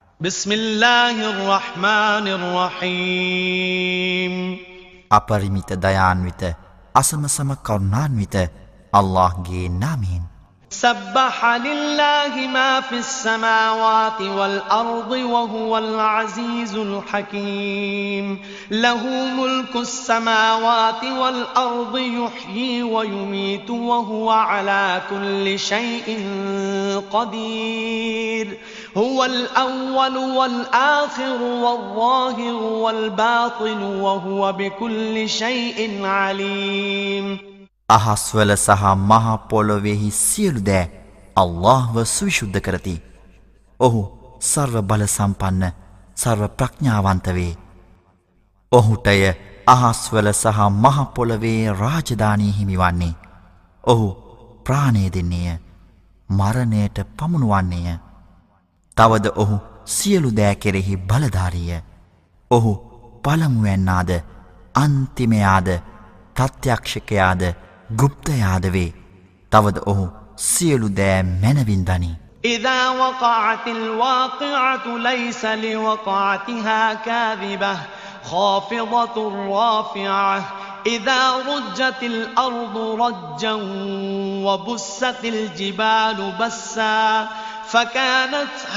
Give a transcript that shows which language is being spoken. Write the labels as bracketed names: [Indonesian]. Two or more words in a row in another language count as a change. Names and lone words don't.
[Arabic] بسم الله الرحمن الرحيم [Sinhala] අපරිමිත දයාන්විත අසමසම කරුණාන්විත අල්ලාහ්ගේ නාමයෙන් [Arabic] سبح لله ما في السماوات والأرض وهو العزيز الحكيم له ملك السماوات والأرض يحيي ويميت وهو على كل شيء قدير هو الأول والآخر والظاهر والباطن وهو بكل شيء عليم [Sinhala] අහස්වල සහ මහ පොළොවේහි සියලු දෑ අල්ලාහ්ව සවිශුද්ධ කරති. ඔහු සර්ව බල සම්පන්න සර්ව ප්‍රඥාවන්ත වේ. ඔහුටය අහස්වල සහ මහ පොළොවේ රාජධානී හිමිවන්නේ. ඔහු ප්‍රාණය දෙන්නේය. මරණයට පමුණුවන්නේය. තවද ඔහු සියලු දෑ කෙරෙහි බලධාරීය. ඔහු පළමුවැන්නාද අන්තිමයාද ප්‍රත්‍යක්ෂකයාද ගුප්තයාද වේ. තවද ඔහු සියලු දෑ මැනවින් දනී. [Arabic] إذا وقعت الواقعة ليس لوقعتها كاذبة خافضة رافعة إذا رجت الأرض رجا وبست الجبال بسا فكانت